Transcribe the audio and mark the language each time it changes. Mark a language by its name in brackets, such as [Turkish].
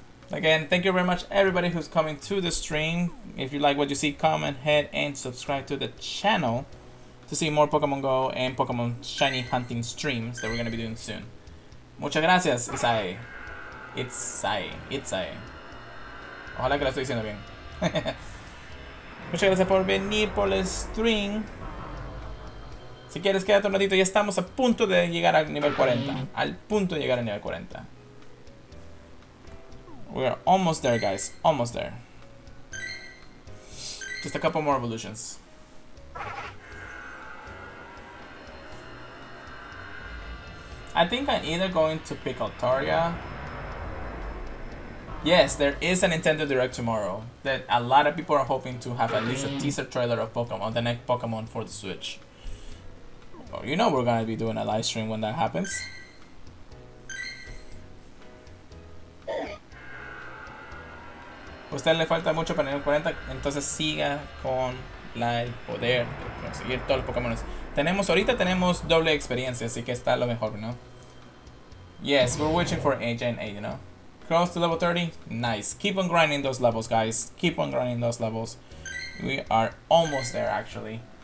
[English] Again, thank you very much everybody who's coming to the stream. If you like what you see, comment, ahead and subscribe to the channel to see more Pokemon Go and Pokemon Shiny hunting streams that we're going to be doing soon. [Spanish] Muchas gracias, Isai. Itzai. Ojalá que lo estoy diciendo bien. Muchas gracias por venir por el stream. Si quieres, quédate un ratito. Ya estamos a punto de llegar al nivel 40. Al punto de llegar al nivel 40. [English] We are almost there, guys. Almost there. Just a couple more evolutions. I think I'm either going to pick Altaria. Yes, there is a Nintendo Direct tomorrow that a lot of people are hoping to have at least a teaser trailer of Pokemon, the next Pokemon for the Switch. Oh, you know we're gonna be doing a live stream when that happens. [Spanish] Usted le falta mucho para el 40, entonces siga con el poder de conseguir todos los Pokémon. Ahorita tenemos doble experiencia, así que está lo mejor, ¿no? [English] Yes, we're waiting for Gen 8, you know. Close to level 30, nice. Keep on grinding those levels, guys. Keep on grinding those levels. We are almost there, actually.